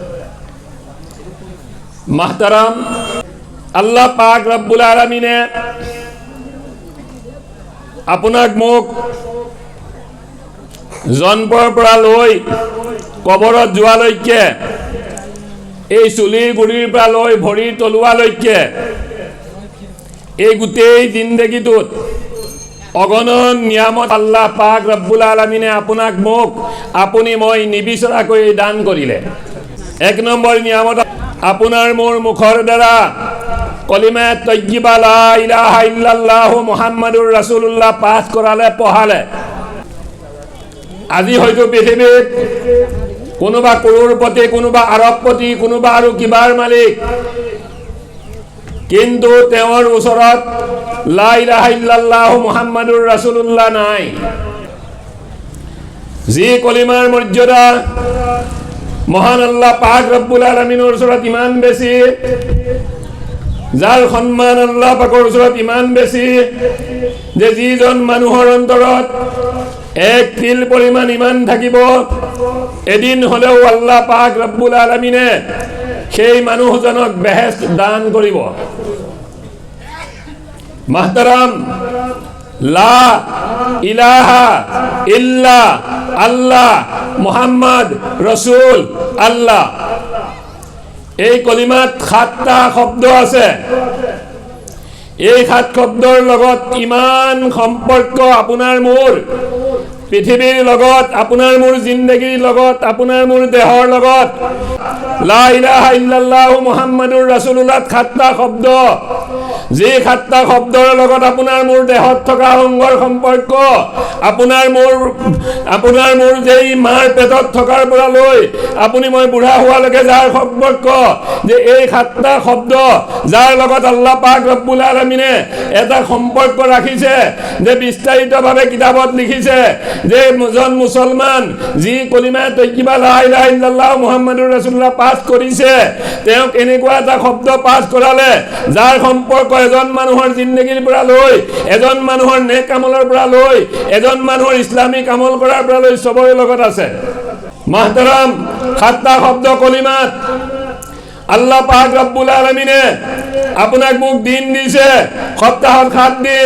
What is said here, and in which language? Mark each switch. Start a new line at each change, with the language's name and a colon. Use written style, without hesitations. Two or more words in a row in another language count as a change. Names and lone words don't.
Assamese: মাহতাৰাম, আল্লাহ পাক
Arabic: رب العالمين
Assamese: আপোনাক মোক জন্মৰ পৰা লৈ কবৰত যোৱালৈকে, এই চুলিৰ গুৰিৰ পৰা লৈ ভৰিৰ তলুৱালৈকে এই গোটেই জিন্দগীটোত অগণন নিয়ামত আল্লাহ পাক
Arabic: رب العالمين
Assamese: আপোনাক মোক মই নিবিচৰাকৈ দান কৰিলে। এক নম্বৰ নিয়ামত আপোনাৰ মোৰ মুখৰ দ্বাৰা
Arabic: كلمة طيبة لا إله إلا الله محمد رسول الله
Assamese: পাঠ কৰালে, পঢ়ালে। আজি হয়তো পৃথিৱীত কোনোবা কৰোড়পতি, কোনোবা আৰবপতি, কোনোবা আৰু কিবাৰ মালিক, কিন্তু তেওঁৰ ওচৰত
Arabic: لا إله إلا الله محمد رسول الله
Assamese: নাই। যি কলিমাৰ মৰ্যাদা মহান আল্লাহ পাক
Arabic: رب العالمين
Assamese: ওচৰত ইমান বেছি, যাৰ সন্মান আল্লাহ পাকৰ ওচৰত ইমান বেছি যে যিজন মানুহৰ অন্তৰত এক তিল পৰিমাণ ইমান থাকিব, এদিন হলেও আল্লাহ পাক
Arabic: رب العالمين
Assamese: সেই মানুহজনক বেহেশত দান কৰিব। মাহতাৰাম,
Arabic: لا إله إلا الله محمد رسول الله,
Assamese: এই কলিমাত 7টা শব্দ আছে। এই 7 শব্দৰ লগত ইমান সম্পৰ্ক আপোনাৰ মোৰ পৃথিৱীৰ লগত, আপোনাৰ মোৰ জিন্দগীৰ লগত, আপোনাৰ মোৰ দেহৰ লগত।
Arabic: لا إله إلا الله محمد رسول الله
Assamese: 7টা শব্দ, যি 7টা শব্দৰ লগত আপোনাৰ মোৰ দেহত থকা অংগৰ সম্পৰ্ক, আপোনাৰ মোৰ যেই মাৰ পেটত থকাৰ পৰা লৈ আপুনি মই বুঢ়া হোৱালৈকে যাৰ সম্পৰ্ক, যে এই 7টা শব্দ যাৰ লগত আল্লাহ পাক
Arabic: رب العالمين
Assamese: এটা সম্পৰ্ক ৰাখিছে, যে বিস্তাৰিতভাৱে কিতাপত লিখিছে যে এজন মুছলমান যি
Arabic: كلمة طيبة لا إله إلا الله محمد رسول الله
Assamese: পাঠ কৰিছে, তেওঁক এনেকুৱা এটা শব্দ পাঠ কৰালে যাৰ সম্পৰ্ক এজন মানুহৰ জিন্দগীৰ পৰা লৈ, এজন মানুহৰ নেক আমলৰ পৰা লৈ, এজন মানুহৰ ইছলামিক আমল কৰাৰ পৰা লৈ চবৰে লগত আছে। মাহতাৰাম, 7টা শব্দ কলিমাত আল্লাহ পাক
Arabic: رب العالمين
Assamese: আপোনাক মোক দিন দিছে, সপ্তাহত 7 দিন।